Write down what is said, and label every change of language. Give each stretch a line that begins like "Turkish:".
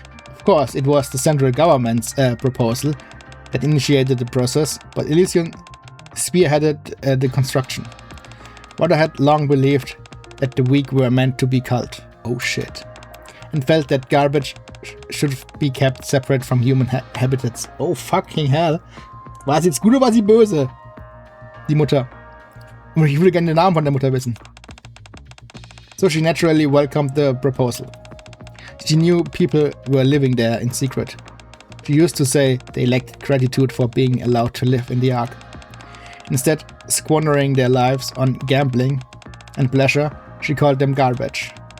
English: Of course, it was the central government's proposal that initiated the process, but Elysion spearheaded the construction. What I had long believed that the weak were meant to be culled. Oh shit. And felt that garbage should be kept separate from human habitats. Oh fucking hell.
German: War sie jetzt gut oder war sie böse? Die Mutter. Und ich würde gerne den Namen von der Mutter wissen.
English: So she naturally welcomed the proposal. She knew people were living there in secret. She used to say they lacked gratitude for being allowed to live in the Ark. Instead, squandering their lives on gambling and pleasure, she called them garbage.